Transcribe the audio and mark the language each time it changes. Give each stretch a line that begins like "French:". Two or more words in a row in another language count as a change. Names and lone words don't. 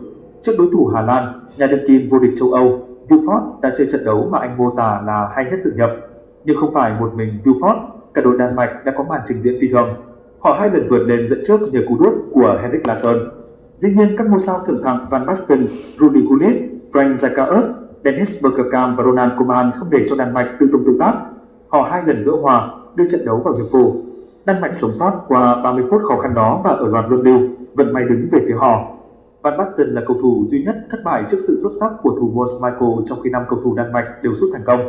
Vietnamese: Trước đối thủ Hà Lan, nhà đương kim vô địch châu Âu, Wilford đã chơi trận đấu mà anh mô tả là hay nhất sự nhập. Nhưng không phải một mình Wilford, cả đội Đan Mạch đã có màn trình diễn phi thường. Họ 2 lần vượt lên dẫn trước nhờ cú đúp của Henrik Larsson. Dĩ nhiên các ngôi sao thượng thặng Van Basten, Rudy Gullit, Frank Rijkaard, Dennis Bergkamp và Ronald Koeman không để cho Đan Mạch tự tung tự tác. Họ 2 lần gỡ hòa, đưa trận đấu vào hiệp phụ. Đan Mạch sống sót qua 30 phút khó khăn đó và ở loạt luân lưu, vận may đứng về phía họ. Van Basten là cầu thủ duy nhất thất bại trước sự xuất sắc của thủ môn Schmeichel trong khi 5 cầu thủ Đan Mạch đều sút thành công.